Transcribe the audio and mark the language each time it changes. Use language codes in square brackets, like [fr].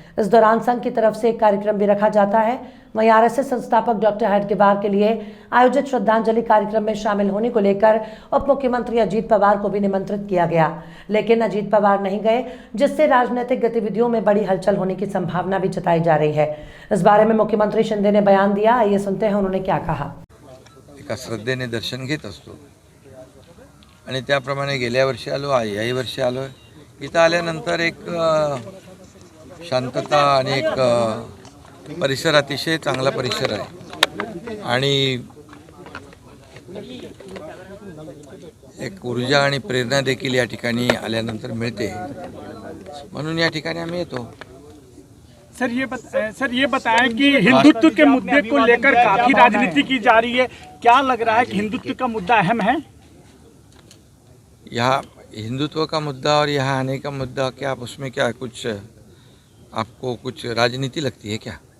[hi] इस दौरान संघ की तरफ से एक कार्यक्रम भी रखा जाता है। वहीं आरएसएस संस्थापक डॉक्टर हेडगेवार के लिए आयोजित श्रद्धांजलि कार्यक्रम में शामिल होने को लेकर उप मुख्यमंत्री अजीत पवार को भी निमंत्रित किया गया, लेकिन अजीत पवार नहीं गए, जिससे राजनीतिक गतिविधियों में बड़ी हलचल होने की संभावना भी जताई जा रही है। इस बारे में मुख्यमंत्री शिंदे ने बयान दिया, आइए सुनते हैं उन्होंने क्या कहा। [mr] एका श्रद्धेने दर्शन घेत असतो आणि त्याप्रमाणे गेल्या वर्षी आलो, याही वर्षी आलो आहे। इथं आल्यानंतर एक शांतता आणि एक परिसर, अतिशय चांगला परिसर आहे आणि एक ऊर्जा आणि प्रेरणा देखील या ठिकाणी आल्यानंतर मिळते, म्हणून या ठिकाणी आम्ही येतो। [hi] सर ये बताएं कि हिंदुत्व के मुद्दे को लेकर काफी राजनीति की जा रही है, क्या लग रहा है कि हिंदुत्व का मुद्दा अहम है? यहाँ हिंदुत्व का मुद्दा और यहाँ आने का मुद्दा, क्या आप उसमें क्या कुछ आपको कुछ राजनीति लगती है क्या?